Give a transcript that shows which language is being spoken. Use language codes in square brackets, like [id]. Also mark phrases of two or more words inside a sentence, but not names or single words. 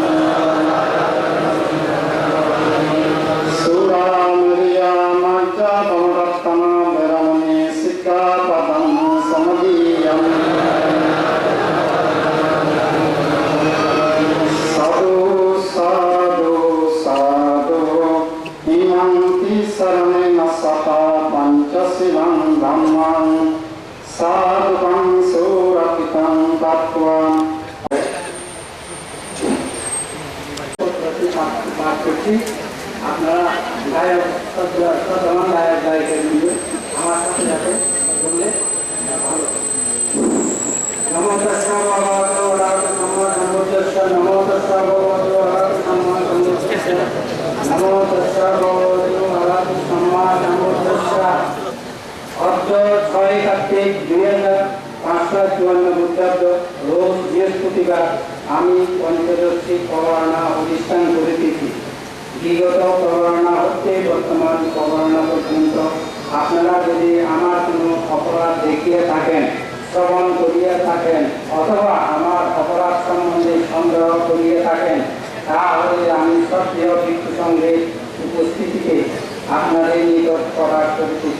[pi] सुरामिर्या मज्जापमरत्तना विरमणे सिक्खापदं समदीयम् साधु साधु साधु इमन्ति शरणेन सता पंचशीलं धम्मं साधुकं सुरक्षितं दत्त्वा [bn] আপনারা গায়ক সদমান গায়ক গায়িকা মিলে আমার সাথে সাথে বললে [pi] ভালো নমো তস্যা ভগবতো অরহতো সম্মা সম্বুদ্ধস্য নমো তস্যা ভগবতো অরহতো সম্মা সম্বুদ্ধস্য নমো তস্যা ভগবতো অরহতো সম্মা সম্বুদ্ধস্য [bn] অর্থ 6 কার্তিক 2554 বুদ্ধাব্দ রোজ বৃহস্পতিবার আমি পঞ্চদশী পরায়ণা অনুষ্ঠান করিতেছি। বিগত পরায়ণা হতে বর্তমান পরায়ণা পর্যন্ত আপনারা যদি আমার কোনো অপরাধ দেখিয়ে থাকেন, শ্রবণ করিয়া থাকেন অথবা আমার অপরাধ সম্বন্ধে সন্দেহ করিয়ে থাকেন, তাহলে আমি সক্রিয় ভিক্ষু সঙ্গে উপস্থিতিতে আপনাদের নিকট প্রকাশ করিতেছি।